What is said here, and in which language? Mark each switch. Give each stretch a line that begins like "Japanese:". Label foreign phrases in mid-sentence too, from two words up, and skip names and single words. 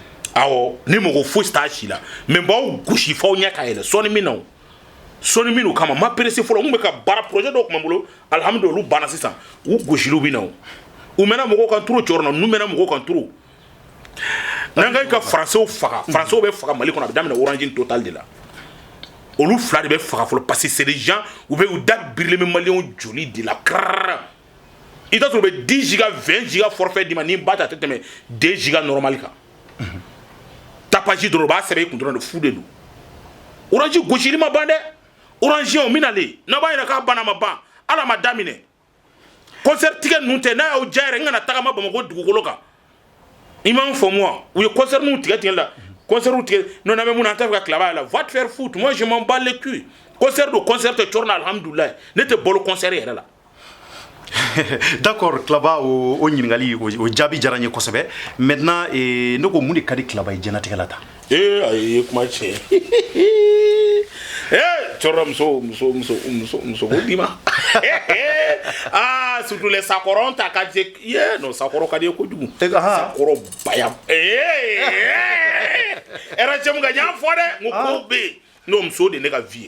Bambara: awɔ ne mɔgɔ fosi t'a ci la mais b'aw gosi f'aw ɲɛ ka yɛlɛ sɔɔni min na o sɔɔni min kama ma presse fɔlɔ mun bɛ ka baara projet dɔw tun bɛ n bolo alhamdulilayi olu banna sisan u gosiliw bɛ na o u mɛnna mɔgɔw kan turu cɔrɔ na n'u mɛnna mɔgɔw kan turu n'an ka français faga français bɛ faga Mali kɔnɔ a bɛ daminɛ Orange Total de la olu fila de bɛ faga fɔlɔ
French: parce que c'est des gens
Bambara: u da birilen bɛ maliyɛnw joli de la karara i t'a sɔrɔ u bɛ 10 giga 20 giga forfait d'i ma ni ba ta a tɛ tɛmɛ 2 giga normal kan tapage dɔrɔn u b'a sɛbɛn i kun dɔrɔn de fu de don Orange gosili ma ban dɛ Orange o min nalen n'a b'a yɛrɛ k'a banna ma ban ala ma daminɛ concert tigɛ ninnu tɛ n'a y'aw diya yɛrɛ n kana tagama Bamakɔ dugukolo kan i m'a faamu wa u ye concert ninnu tigɛ la concert tigɛ n'o na bɛ mun na an tɛ fɛ ka tila b'a la
French: va te faire foutre moi je m'en bats les couilles
Bambara: concert do concert tɛ cɔrɔ na alhamdulilayi ne tɛ bolo concert yɛrɛ la d'accord Klaba o ɲininkali o jaabi diyara n ye kosɛbɛ maintenant ne ko mun de ka di Klaba ye diɲɛlatigɛ la tan ayi kuma tiɲɛ cɔrɔ muso ko d'i ma
French: surtout les
Bambara: sakɔrɔ ta ka jɛ non sakɔrɔ ka di ye kojugu sakɔrɔ baya RHM ka ɲa fɔ dɛ n ko ko bɛ yen n'o muso de ne ka vie ye